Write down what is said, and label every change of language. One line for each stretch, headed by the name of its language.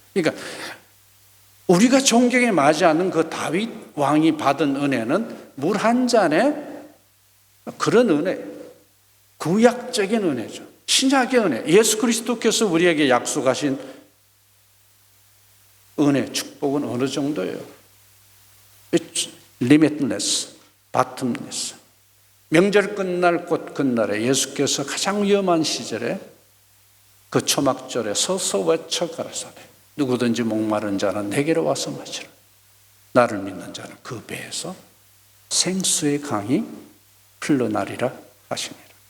Korean: 그러니까 우리가 존경에 맞지 않는 그 다윗 왕이 받은 은혜는 물 한 잔에 그런 은혜, 구약적인 은혜죠. 신약의 은혜, 예수 그리스도께서 우리에게 약속하신 은혜, 축복은 어느 정도예요?
English: It's limitless, bottomless.
Korean: 명절 끝날 꽃 끝날에 예수께서 가장 위험한 시절에 그 초막절에 서서 외쳐 가라사대 누구든지 목마른 자는 내게로 와서 마시라. 나를 믿는 자는 그 배에서 생수의 강이 흘러나리라 하시니라.